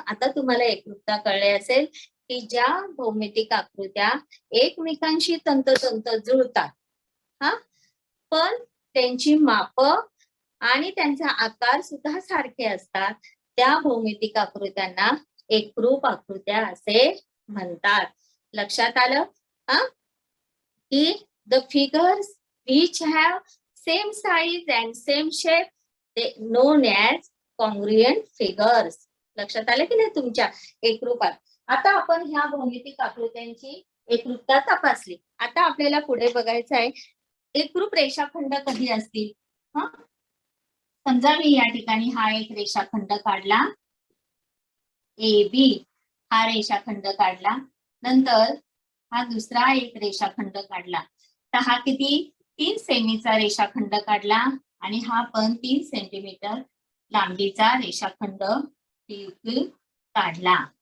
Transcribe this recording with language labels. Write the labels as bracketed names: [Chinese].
[Marathi] आता तुम्हाला एकरूपता कळले असेल की ज्या भौमितिक आकृत्या एकमेकांशी तंतोतंत जुळतात, पण त्यांची माप आणि त्यांचा आकार सुद्धा सारखे असतात, त्या भौमितिक आकृत्यांना एकरूप आकृत्या असे म्हणतात. लक्षात आलं की [English] The figures which have same size and same shape they known as congruent figures. [Marathi] लक्षात आलं की नाही तुमच्या एकरूपात. आता आपण ह्या भौमितिक आकृत्यांची एकरूपता तपासली. आता आपल्याला पुढे बघायचं आहे एकरूप रेषाखंड कधी असतील. समजा मी या ठिकाणी हा एक रेषाखंड काढला, ए बी हा रेषाखंड काढला, नंतर हा दुसरा एक रेषाखंड काढला, तर हा किती 3 सेमीचा रेषाखंड काढला आणि हा पण 3 सेंटीमीटर लांबीचा रेषाखंड काढला.